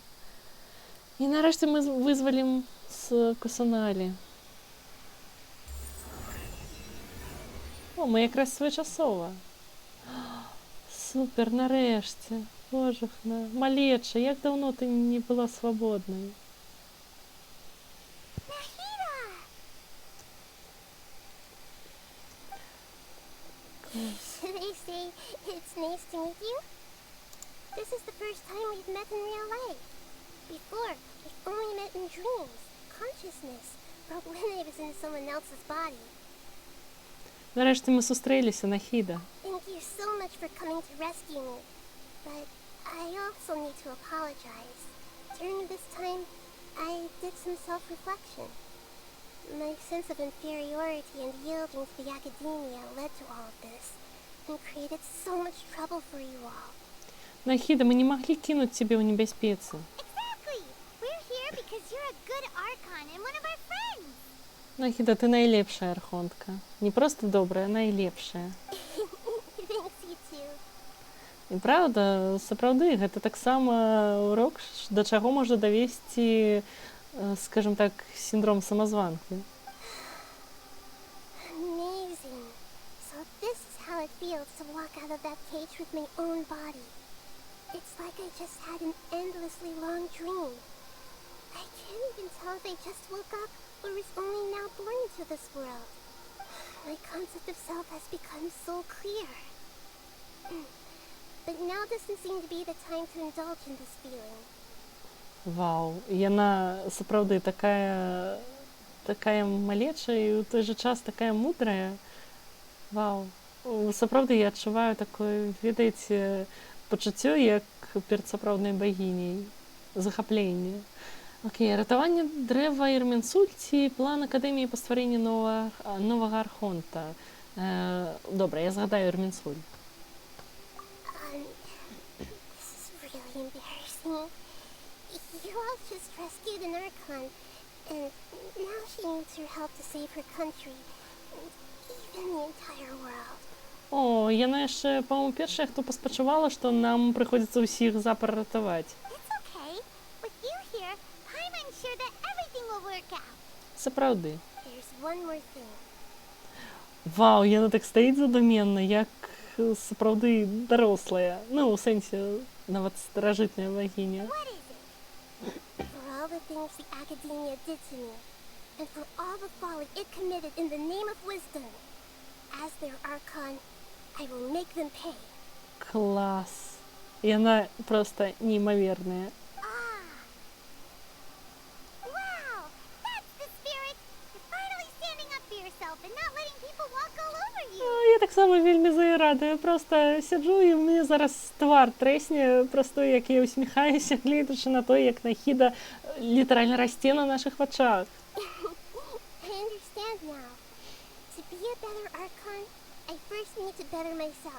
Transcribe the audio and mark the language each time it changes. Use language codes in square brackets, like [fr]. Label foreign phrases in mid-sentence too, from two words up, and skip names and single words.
[be] І нарэшце мы вызвалім з Кусаналі. О, мы якраз своечасова. Супер, нарэшце. Божахна, малеча, як даўно ты не была свабоднай. [en] They say it's nice to meet you. This is the first time we've met in real life. Before, we've only met in dreams, consciousness, but when I was in someone else's body. [uk] Нарешті ми зустрілися, Нахіда. [en] Thank you so much for coming to rescue me. But I also need to apologize. During this time, I did some self-reflection. My sense of inferiority and yielding to the academia led to all of this. and created so much trouble for you all. [ru] Нахида, мы не могли кинуть тебя в небеспеце. [en] Exactly! We're here because you're a good Archon and one of our friends! [be] Нахіда, ти найлепшая архонтка. Не просто добрая, а найлепшая. [en] Thanks, you too. [be] І правда, сапраўды, гэта таксама урок, да чаго можа давесці, [ru] скажем так, [be] сіндром самазванкі. [en] Amazing. So this is how it feels to walk out of that cage with my own body. It's like I just had an endlessly long dream. I can't even tell if I just woke up or was only now born into this world. My concept of self has become so clear. But now doesn't seem to be the time to indulge in this feeling. [be] Вау, яна сапраўды такая малечая і ў той жа час такая мудрая. Вау. Сапраўды я адчуваю такое, ведаеце, пачуццё, як перад сапраўднай багіняй. Захапленне. Окей, ратаванне дрэва Ірменсульці, план акадэміі па стварэнні новага архонта. Добра, я згадаю Ірменсуль. [en] This is really embarrassing. You all just rescued an Archon, and now she needs your help to save her country, and even the entire world. [be] О, яна яшчэ, па-моему, першая, хто паспачувала, што нам прыходзіцца ўсіх запар ратаваць. [en] It's okay. With you here, I'm sure that everything will work out. [be] Сапраўды. [en] There's one more thing. [be] Вау, яна так стаіць задуменна, як сапраўды дарослая. Ну, у сэнсе, нават старажытная багіня. [en] What is it? For all the things the Academia did to me, and for all the folly it committed in the name of wisdom, as their Archon, I will make them pay. [be] Клас. Яна проста неймаверная. [en] Wow! That's the spirit! You're finally standing up for yourself and not letting people walk all over you! [be] Я так само вельмі за яе рада. Я проста сяджу і мне зараз твар трэсне, просто як я усміхаюся, гледачы на то, як Нахіда літаральна расце на нашых вачах. [en] I understand now. To be a better Archon, I first need to better myself.